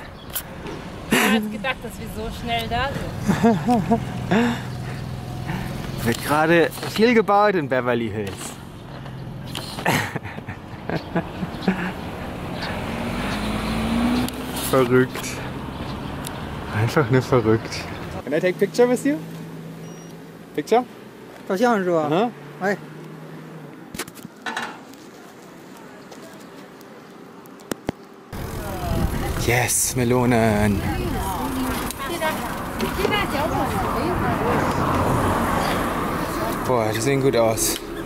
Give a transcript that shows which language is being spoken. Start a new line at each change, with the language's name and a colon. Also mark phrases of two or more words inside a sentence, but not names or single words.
German: Ich habe jetzt gedacht, dass wir so schnell da sind. Wird gerade viel gebaut in Beverly Hills. Verrückt. Einfach nur verrückt.
English: Can I take a picture with you? Picture?
Chinese: 照相是吧？ Aha. 哎，
German: Yes, Melonen. Boah, die sehen gut aus.